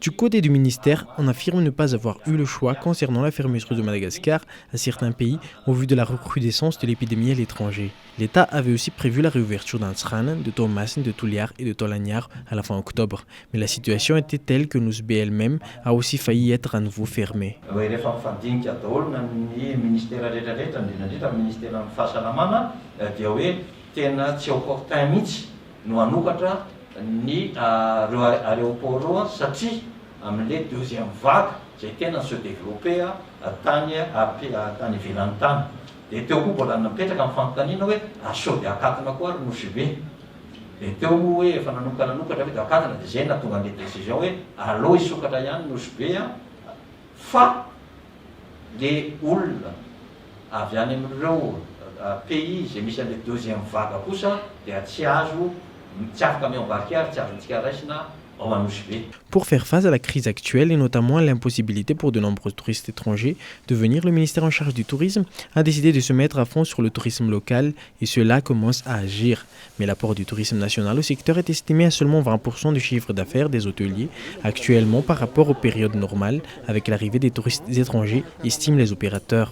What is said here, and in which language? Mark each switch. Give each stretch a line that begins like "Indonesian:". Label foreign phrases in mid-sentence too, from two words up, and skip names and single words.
French: Du côté du ministère, on affirme ne pas avoir eu le choix concernant la fermeture de Madagascar à certains pays au vu de la recrudescence de l'épidémie à l'étranger. L'État avait aussi prévu la réouverture d'Ansranen, de Thomasin, de Touliar et de Tolagnar à la fin octobre. Mais la situation était telle que Ousbé elle-même a aussi failli être à nouveau fermée.
Malagasy: Ny aéroport reo satria amin'le
French: deuxième vague
Malagasy: zay tena
French: se développé
Malagasy: tany ivelany tany. Dia teo koa mbola napetraka amin'ny fanontaniana hoe sao dia akatona koa ary Nosy-Be. Dia teo moa hoe efa nanokatra hoe akatona dia zay nahatonga an'le décision hoe aleo isokatra ihany Nosy-Be fa le olona avy any amin'ireo pays zay misy an'le
French: deuxième vague
Malagasy: kosa dia tsy azo.
French: Pour faire face à la crise actuelle et notamment à l'impossibilité pour de nombreux touristes étrangers de venir, le ministère en charge du tourisme a décidé de se mettre à fond sur le tourisme local et cela commence à agir. Mais l'apport du tourisme national au secteur est estimé à seulement 20% du chiffre d'affaires des hôteliers actuellement par rapport aux périodes normales avec l'arrivée des touristes étrangers, estiment les opérateurs.